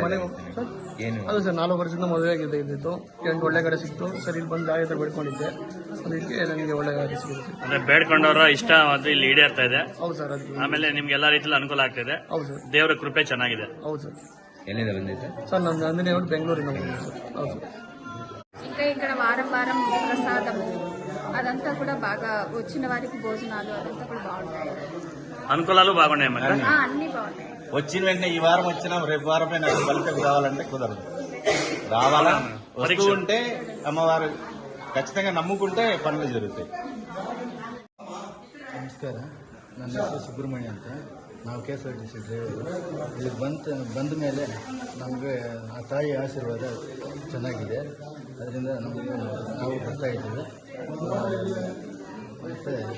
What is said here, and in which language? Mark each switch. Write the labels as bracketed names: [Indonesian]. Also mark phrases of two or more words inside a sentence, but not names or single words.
[Kannada] ಮನೆಗೆ ಸರ್ ಅದು ಸರ್ 4 ವರ್ಷದಿಂದ ಮದುವೆ ಆಗಿದೆ ಇದ್ದಿತ್ತು. ಹೆಣ್ಣು ಒಳ್ಳೆ ಕಡೆ ಸಿಕ್ತು ಸರ್. ಇಲ್ಲಿ ಬಂದು ತಾಯಿ ಹತ್ರ ಬೇಡ್ಕೊಂಡಿದ್ದೆ. ಅದಕ್ಕೆ ನನಗೆ ಒಳ್ಳೆ ಗಾಡಿ ಸಿಗುತ್ತೆ. ಅಂದ್ರೆ ಬೇಡ್ಕೊಂಡವರ ಇಷ್ಟ ಅದು ಇಲ್ಲಿ ಈಡೇರ್ತಾ ಇದೆ. ಹೌದು ಸರ್. ಅದು ಆಮೇಲೆ ನಿಮ್ಗೆ ಎಲ್ಲಾ ರೀತಿಯಲ್ಲಿ ಅನುಕೂಲ ಆಗ್ತಿದೆ. ಹೌದು ಸರ್. ದೇವರ ಕೃಪೆ ಚೆನ್ನಾಗಿದೆ. ಹೌದು ಸರ್. ಎಲ್ಲಿಂದ ಬಂದಿದ್ದೆ [Telugu] సార్ నన్ను అందునే బెంగళూరు అవును ఇంకా ఇక్కడ వారం వారం ప్రసాదము అదంతా కూడా బాగా వచ్చిన వారికి భోజనాలు అదంతా కూడా బాగుంటాయి. అనుకూలాలు బాగున్నాయి మరి. అన్ని బాగున్నాయి. వచ్చిన వెంటనే ఈ వారం వచ్చినా రేపు వారమే నాకు ఫలితం కావాలంటే కుదరదు. రావాలా వస్తూ ఉంటే అమ్మవారు ఖచ్చితంగా నమ్ముకుంటే పనులు జరుగుతాయి. [Kannada] ನಮಸ್ಕಾರ, ನನ್ನ ಹೆಸರು ಸುಬ್ರಹ್ಮಣ್ಯ ಅಂತ. ನಾವು KSRTC ಡ್ರೈವರು. ಇಲ್ಲಿ ಬಂದ ಮೇಲೆ ನಮಗೆ ಆ ತಾಯಿ ಆಶೀರ್ವಾದ ಚೆನ್ನಾಗಿದೆ. ಅದರಿಂದ ನಾವು ಬರ್ತಾ ಇದ್ದೀವಿ. ಮತ್ತು